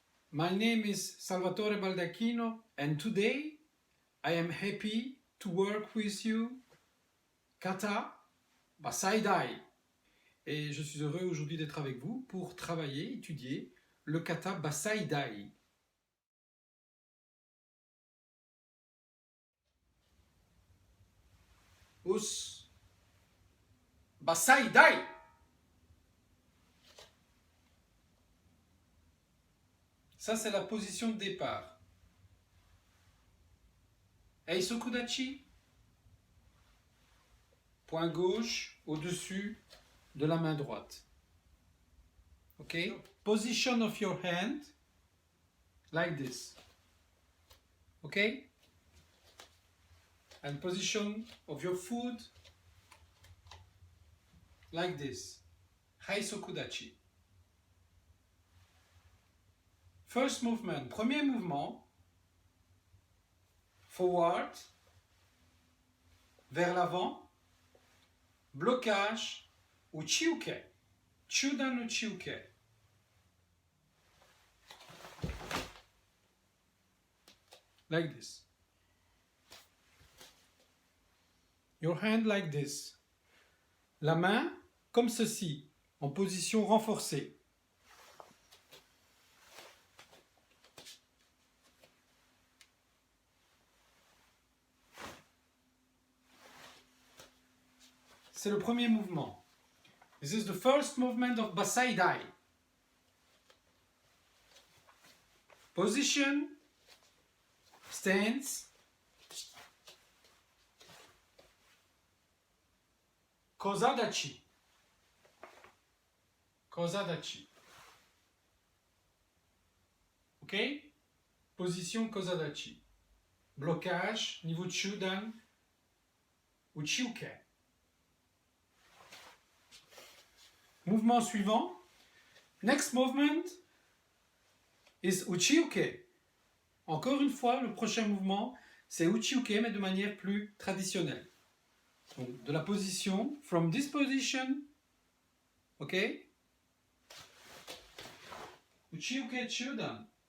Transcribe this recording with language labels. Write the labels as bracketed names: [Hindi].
[English] My name is Salvatore Baldacchino and today I am happy to work with you Kata Basaidai. [French] Et je suis heureux aujourd'hui d'être avec vous pour travailler, étudier le kata Basaidai. Us. Basaidai. Ça, c'est la position de départ. [Japanese] Eisokudachi. [French] Point gauche au-dessus de la main droite. Ok? [English] Position of your hand like this. Ok? And position of your foot like this. [Japanese] Heisokudachi. [English] First movement. [French] Premier mouvement. [English] Forward. [French] Vers l'avant. Blocage ou chiuke. Chudan ou chiuke. [English] Like this. Your hand like this. [French] La main comme ceci, en position renforcée. C'est le premier mouvement. [English] This is the first movement of Basaidai. Position, stance, Kozadachi. [Japanese] Kozadachi. [French] Ok? Position Kozadachi. Blocage, niveau de Chudan ou Chiuke. Mouvement suivant. [English] Next movement is Uchiuke. [French] Encore une fois, le prochain mouvement, c'est Uchiuke, mais de manière plus traditionnelle. Donc, de la position, [English] from this position, ok? [Japanese] Uchiuke Chudan.